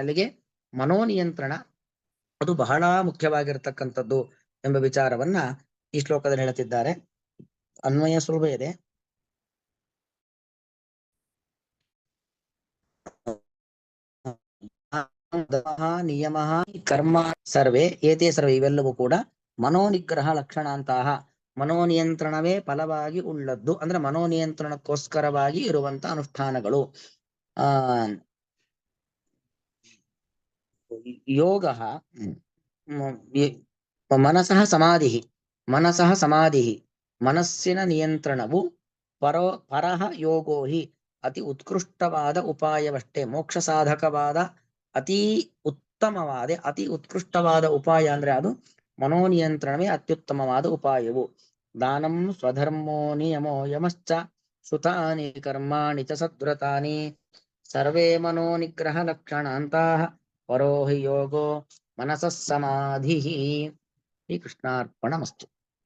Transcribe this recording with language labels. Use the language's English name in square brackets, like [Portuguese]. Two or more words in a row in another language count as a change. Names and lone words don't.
[Kannada] ಅಲ್ಲಿಗೆ ಮನೋನಿಯಂತ್ರಣ ಅದು ಬಹಳ ಮುಖ್ಯವಾಗಿರ್ತಕ್ಕಂಥದ್ದು ಎಂಬ ವಿಚಾರವನ್ನ ಈ ಶ್ಲೋಕದಲ್ಲಿ ಹೇಳುತ್ತಿದ್ದಾರೆ. ಅನ್ವಯ ಸುಲಭ ಇದೆ. [Sanskrit] ನಿಯಮ ಕರ್ಮ ಸರ್ವೇ ಏತೇ ಸರ್ವೇ, [Kannada] ಇವೆಲ್ಲವೂ ಕೂಡ [Sanskrit] ಮನೋನಿಗ್ರಹ ಲಕ್ಷಣಾಂತಹ, [Kannada] ಮನೋನಿಯಂತ್ರಣವೇ ಫಲವಾಗಿ ಉಳ್ಳದ್ದು, ಅಂದ್ರೆ ಮನೋನಿಯಂತ್ರಣಕ್ಕೋಸ್ಕರವಾಗಿ ಇರುವಂತ ಅನುಷ್ಠಾನಗಳು. [Sanskrit] ಯೋಗ ಮನಸಃ ಸಮಾಧಿ, [Kannada] ಮನಸ್ಸಿನ ನಿಯಂತ್ರಣವು [Sanskrit] ಪರಹ ಯೋಗೋ ಹಿ, [Kannada] ಅತಿ ಉತ್ಕೃಷ್ಟವಾದ ಉಪಾಯವಷ್ಟೇ, ಮೋಕ್ಷ ಸಾಧಕವಾದ ಅತಿ ಉತ್ಕೃಷ್ಟವಾದ ಉಪಾಯ ಅಂದ್ರೆ ಅದು ಮನೋನಿಯಂತ್ರಣವೇ ಅತ್ಯುತ್ತಮವಾದ ಉಪಾಯವು. [Sanskrit] ದಾನಂ ಸ್ವಧರ್ಮೋ ನಿಯಮೋ ಯಮಶ್ಚ ಸುತಾನಿ ಕರ್ಮಾಣಿ ಚ ಸದ್ವ್ರತಾನಿ ಸರ್ವೇ ಮನೋನಿಗ್ರಹ ಲಕ್ಷಣಾಂತಾಃ ಪರೋ ಹಿ ಯೋಗೋ ಮನಸಃ ಸಮಾಧಿ. ಶ್ರೀ ಕೃಷ್ಣಾರ್ಪಣಮಸ್ತು.